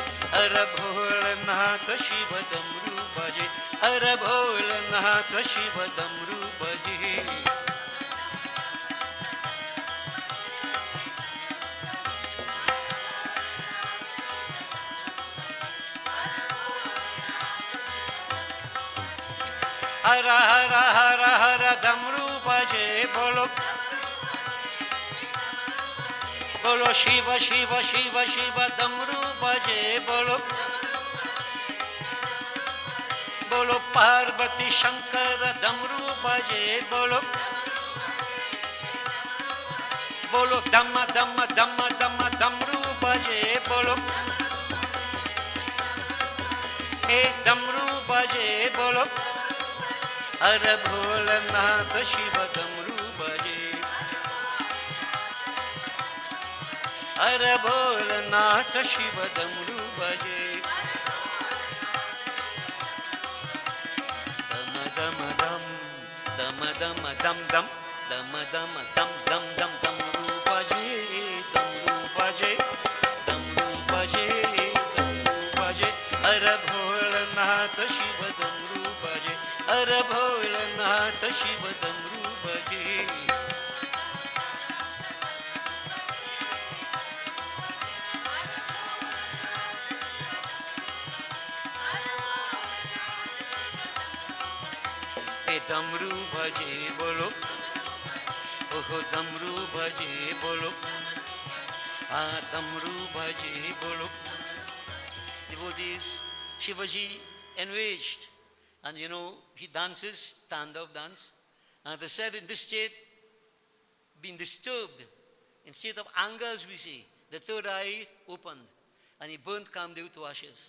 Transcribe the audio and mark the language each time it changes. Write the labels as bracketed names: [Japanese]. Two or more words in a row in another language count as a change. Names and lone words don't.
[Hindi] हर भोलेनाथ शिव डम रुबाजे, हर भोलेनाथ शिव डम रुबाजे. हर हर हर हर डमरू बाजे बोलो, बोलो शिव शिव शिव शिव डमरू बाजे बोलो, बोलो पार्वती शंकरा डमरू बाजे बोलो, बोलो धम्मा धम्मा धम्मा धम्मा डमरू बाजे बोलो, हे डमरू बाजे बोलो. हर भोलेनाथ शिव डमरू बाजे, हर भोलेनाथ शिव डमरू बाजे. डमा डमा डम, डमा डमा डम डम, डमा डमा डम डम डम डमरू बाजे, डमरू बाजे, डमरू बाजे, डमरू बाजे. हर भोलेनाथ शिव डमरू बाजे, हर भोलेनाथ शिव डमरू बाजे. हे डमरू बाजे बोलो, ओह डमरू बाजे बोलो, आह डमरू बाजे बोलो. [English] Devotees, Shivaji enraged. And he dances, Tandav dance. And they said in this state, being disturbed, in state of anger as we say, the third eye opened and he burnt Kamdev to ashes.